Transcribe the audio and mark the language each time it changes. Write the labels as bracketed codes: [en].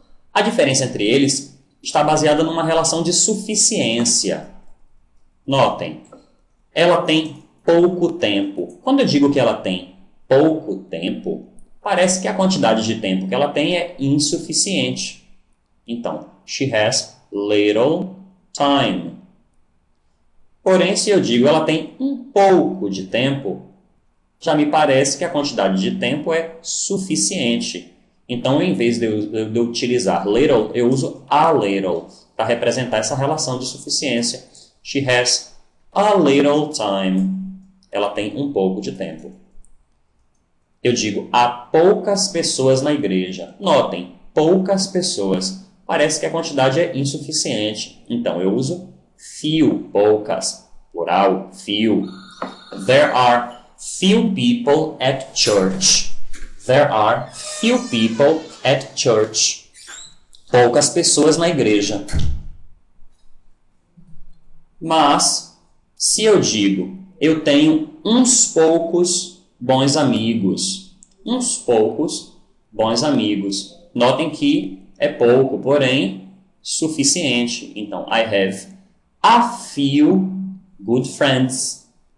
[pt] A diferença entre eles está baseada numa relação de suficiência. Notem, ela tem pouco tempo. Quando eu digo que ela tem pouco tempo, parece que a quantidade de tempo que ela tem é insuficiente. [en] Então, she has little time. [pt] Porém, se eu digo ela tem um pouco de tempo, já me parece que a quantidade de tempo é suficiente. Então, em vez de eu utilizar little, eu uso a little para representar essa relação de suficiência. [en] She has a little time. [pt] Ela tem um pouco de tempo. Eu digo, há poucas pessoas na igreja. Notem, poucas pessoas. Parece que a quantidade é insuficiente. Então, eu uso few, poucas. Plural, few. [en] There are few people at church. There are few people at church. [pt] Poucas pessoas na igreja. Mas, se eu digo, eu tenho uns poucos bons amigos. Uns poucos bons amigos. Notem que é pouco, porém suficiente. [en] Então, I have a few good friends.